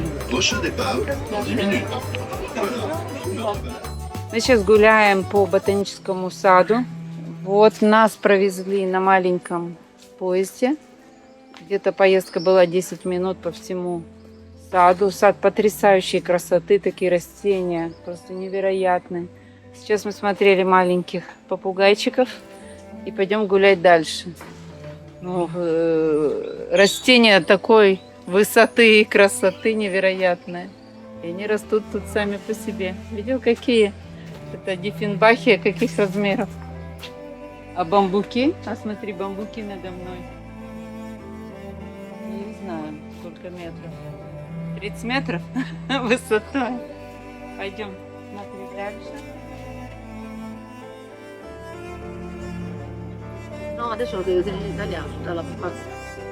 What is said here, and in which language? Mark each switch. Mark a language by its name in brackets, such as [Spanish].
[French] Prochain départ dans 10 minutes. [Russian] Мы сейчас гуляем по ботаническому саду. Вот нас провезли на маленьком поезде. Где-то поездка была 10 минут по всему саду. Сад потрясающей красоты, такие растения, просто невероятные. Сейчас мы смотрели маленьких попугайчиков и пойдем гулять дальше. Ну, растения такой высоты и красоты невероятные. И они растут тут сами по себе. Видел, какие? Это диффенбахия каких размеров. А бамбуки? А смотри, бамбуки надо мной. Не знаю, сколько метров. 30 метров высотой. Пойдем смотреть дальше. [Italian] No, adesso lo devo tenere in italiano, dalla pupazza.